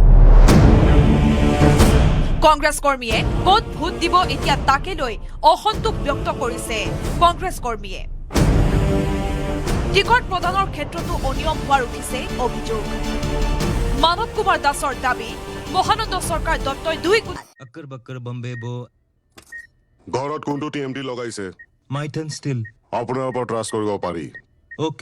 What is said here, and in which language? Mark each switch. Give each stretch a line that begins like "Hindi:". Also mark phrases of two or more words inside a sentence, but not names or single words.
Assamese: কংগ্ৰেছ কৰ্মীয়ে ক'ত ভোট দিব এতিয়া তাকে লৈ অসন্তোষ ব্যক্ত কৰিছে কংগ্ৰেছ কৰ্মীয়ে টিকট প্ৰদানৰ ক্ষেত্ৰতো অনিয়ম হোৱাৰ উঠিছে অভিযোগ মানৱ কুমাৰ দাসৰ দাবী মহানন্দ চৰকাৰ দত্তই 2 কোটি
Hindi: अक्कर बक्कर बम्बे बो
Assamese: ঘৰত কোনটো টিএমটি লগাইছে
Hindi: माइथन स्टील
Assamese: আপোনাৰ ওপৰত ট্ৰাষ্ট কৰিব পাৰি
Hindi: ओके